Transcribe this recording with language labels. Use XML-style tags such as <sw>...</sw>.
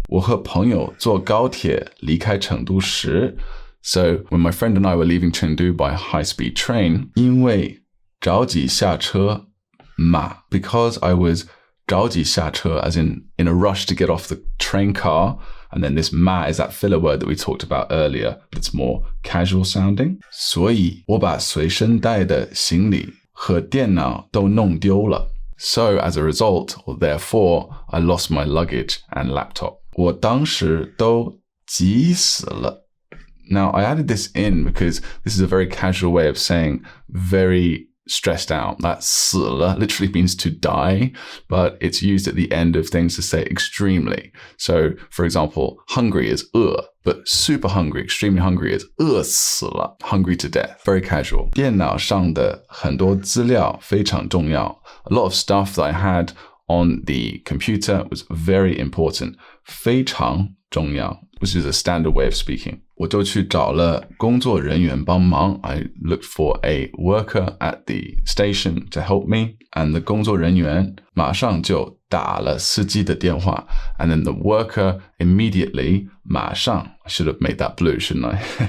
<zh>我和朋友坐高铁离开成都时,</zh> <en>so when my friend and I were leaving Chengdu by a high-speed train,</en> <zh>因为着急下车,</zh> <en>because I was</en> <zh>着急下车,</zh> <en>as in a rush to get off the train car. And then this 嘛 is that filler word that we talked about earlier that's more casual sounding.</en> <zh>所以我把随身带的行李和电脑都弄丢了.</zh> <en>So as a result, or therefore, I lost my luggage and laptop.</en> <zh>我当时都急死了.</zh> <en>Now, I added this in because this is a very casual way of saying very stressed out. That 死了 literally means to die, but it's used at the end of things to say extremely. So, for example, hungry is 饿, but super hungry, extremely hungry is 饿死了, hungry to death. Very casual.</en> <zh>电脑上的很多资料非常重要.</zh> <en>A lot of stuff that I had on the computer was very important.</en> <zh>非常重要.</zh> <en>which is a standard way of speaking.</en> <zh>我就去找了工作人员帮忙</zh> <en>I looked for a worker at the station to help me, and the</en> <zh>工作人员马上就打了司机的电话</zh> <en>and then the worker immediately 马上 I should have made that blue, shouldn't I?</en>